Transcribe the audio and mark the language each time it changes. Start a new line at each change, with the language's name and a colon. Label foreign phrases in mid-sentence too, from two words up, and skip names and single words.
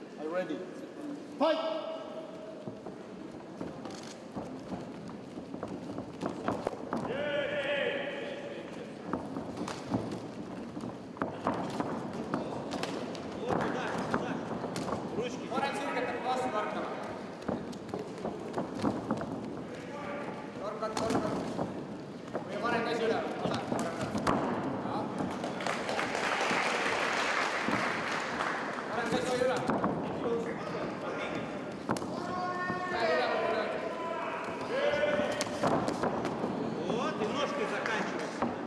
English: ready. Fight!
Estonian: Parem sirgetab vastu torkama. Torkad. Või parem käsi üle. Vasak. Parem käsi hoia üle. Käed üle.
Russian: Вот, и ножкой заканчивается.